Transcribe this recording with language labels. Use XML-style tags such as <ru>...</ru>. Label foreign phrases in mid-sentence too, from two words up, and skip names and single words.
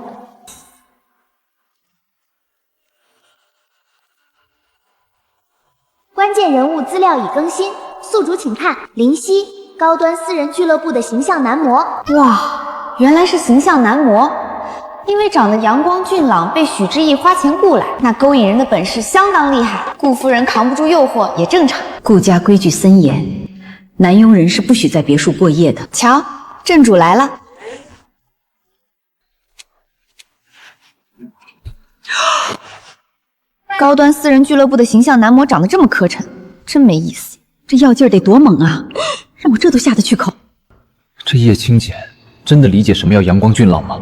<zh>關鍵人物資料已更新，宿主請看林夕，高端私人俱樂部的形象男模。哇，原來是形象男模。因為長得陽光俊朗，被許之意花錢雇來，那勾引人的本事相當厲害。顧夫人扛不住誘惑也正常。顧家規矩森嚴，男傭人是不許在別墅過夜的。瞧，正主來了。高端私人俱樂部的形象男模長得這麼磕碜，真沒意思。這藥勁兒得多猛啊，讓我這都下得去口。這葉青簡真的理解什麼叫陽光俊朗嗎？</zh>